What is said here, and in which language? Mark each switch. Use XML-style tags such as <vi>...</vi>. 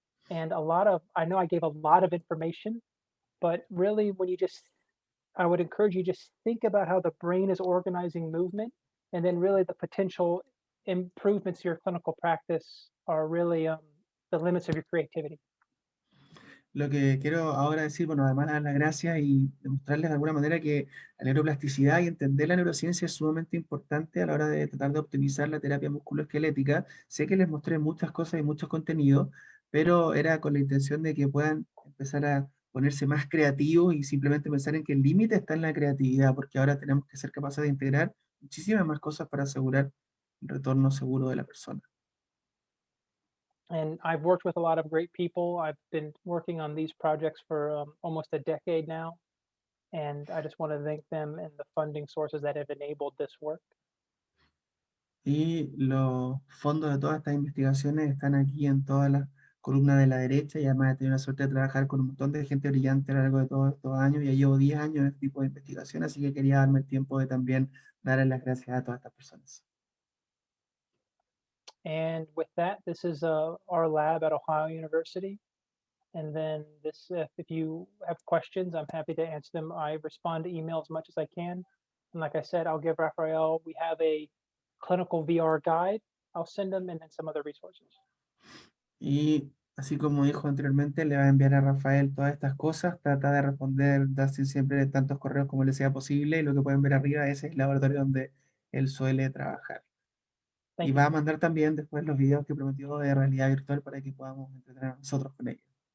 <en>And I know I gave a lot of information, but really I would encourage you just think about how the brain is organizing movement, and then really the potential improvements to your clinical practice are really the limits of your creativity.</en> <es>Lo que quiero ahora decir, bueno, además de dar las gracias y demostrarles de alguna manera que la neuroplasticidad y entender la neurociencia es sumamente importante a la hora de tratar de optimizar la terapia musculoesquelética. Sé que les mostré muchas cosas y muchos contenidos, pero era con la intención de que puedan empezar a ponerse más creativos y simplemente pensar en que el límite está en la creatividad, porque ahora tenemos que ser capaces de integrar muchísimas más cosas para asegurar el retorno seguro de la persona.</es> <en>And I've worked with a lot of great people. I've been working on these projects for almost a decade now. And I just want to thank them and the funding sources that have enabled this work.</en> <es>Y los fondos de todas estas investigaciones están aquí en todas las columnas de la derecha, y además he tenido la suerte de trabajar con un montón de gente brillante a lo largo de todos estos años. Ya llevo 10 años en este tipo de investigación, así que quería darme el tiempo de también darles las gracias a todas estas personas.</es> <en>And with that, this is our lab at Ohio University. And then if you have questions, I'm happy to answer them. I respond to email as much as I can. And like I said, I'll give Rafael, we have a clinical VR guide. I'll send them and then some other resources.</en> <es>Y así como dijo anteriormente, le va a enviar a Rafael todas estas cosas, trata de responder, Dustin, siempre tantos correos como le sea posible, y lo que pueden ver arriba, ese es el laboratorio donde él suele trabajar. Y</es> <en>Thank you.</en> <es>va a mandar también después los videos que prometió de realidad virtual para que podamos entretener a nosotros con ellos.</es>